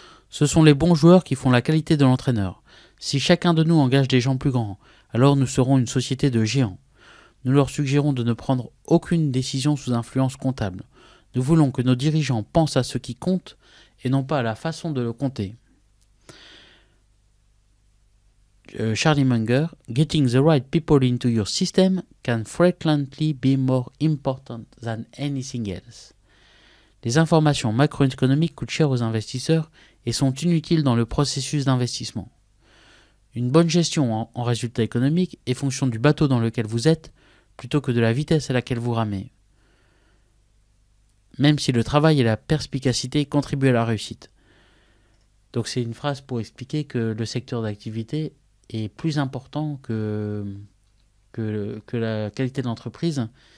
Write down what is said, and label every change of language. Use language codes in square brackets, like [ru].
[fr] Ce sont les bons joueurs qui font la qualité de l'entraîneur. Si chacun de nous engage des gens plus grands, alors nous serons une société de géants. Nous leur suggérons de ne prendre aucune décision sous influence comptable. Nous voulons que nos dirigeants pensent à ce qui compte et non pas à la façon de le compter. [en] Charlie Munger, getting the right people into your system can frequently be more important than anything else. [fr] Les informations macroéconomiques coûtent cher aux investisseurs et sont inutiles dans le processus d'investissement. Une bonne gestion en résultats économiques est fonction du bateau dans lequel vous êtes plutôt que de la vitesse à laquelle vous ramez. Même si le travail et la perspicacité contribuent à la réussite. Donc c'est une phrase pour expliquer que le secteur d'activité est plus important que la qualité de l'entreprise.